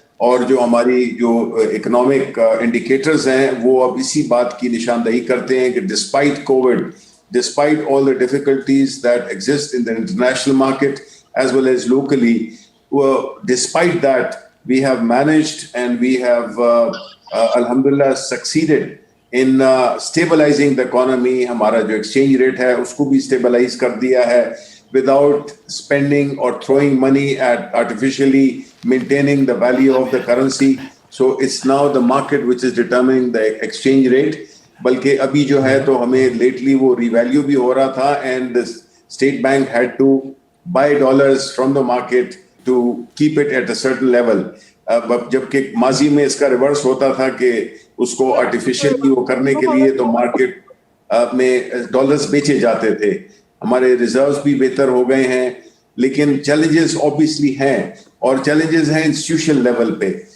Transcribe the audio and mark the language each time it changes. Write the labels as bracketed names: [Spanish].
[Urdu] اور جو ہماری جو اکنامک انڈیکیٹرز ہیں وہ اب اسی بات کی نشاندہی کرتے ہیں کہ [English] Despite COVID, despite all the difficulties that exist in the international market as well as locally, despite that we have managed and we have الحمدللہ succeeded in stabilising the economy. [Urdu] ہمارا جو ایکسچینج ریٹ ہے اس کو بھی اسٹیبلائز کر دیا ہے [English] without spending or throwing money at artificially maintaining the value of the currency. So it's now the market which is determining the exchange rate. [Urdu] بلکہ ابھی جو ہے تو ہمیں لیٹلی وہ ریویلیو بھی ہو رہا تھا, [English] and the state bank had to buy dollars from the market to keep it at a certain level. [Urdu] جبکہ ماضی میں اس کا ریورس ہوتا تھا کہ اس کو آرٹیفیشلی وہ کرنے کے لیے تو مارکیٹ میں ڈالرز بیچے جاتے تھے. ہمارے ریزروز بھی بہتر ہو گئے ہیں, لیکن چیلنجز اوبیسلی ہیں, اور چیلنجز ہیں انسٹیٹیوشن لیول پہ.